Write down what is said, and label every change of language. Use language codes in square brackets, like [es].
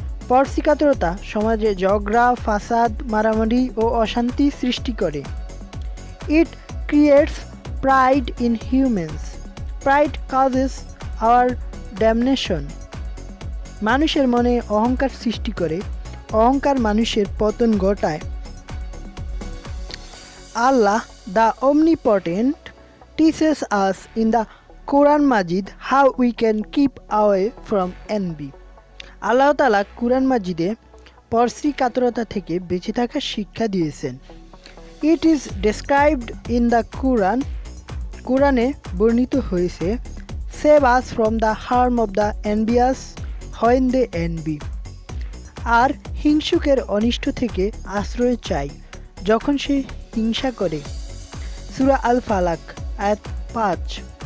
[bn] পরশ্রীকাতরতা সমাজে ঝগড়া, ফাসাদ, মারামারি ও অশান্তি সৃষ্টি করে। [en] It creates pride in humans. Pride causes our damnation. [bn] মানুষের মনে অহংকার সৃষ্টি করে, অহংকার মানুষের পতন ঘটায়। [en] Allah, the Omnipotent, teaches us in the Quran Majid how we can keep away from envy. [bn] আল্লাহ তাআলা কুরআন মাজিদে পরশ্রীকাতরতা থেকে বেঁচে থাকার শিক্ষা দিয়েছেন। [en] It is described in the Quran. [bn] কোরআনে বর্ণিত হয়েছে, [en] Save us from the harm of the envious when they envy. [bn] আর হিংসুকের অনিষ্ট থেকে আশ্রয় চাই যখন সে হিংসা করে। সূরা আল ফালাক আয়াত 5।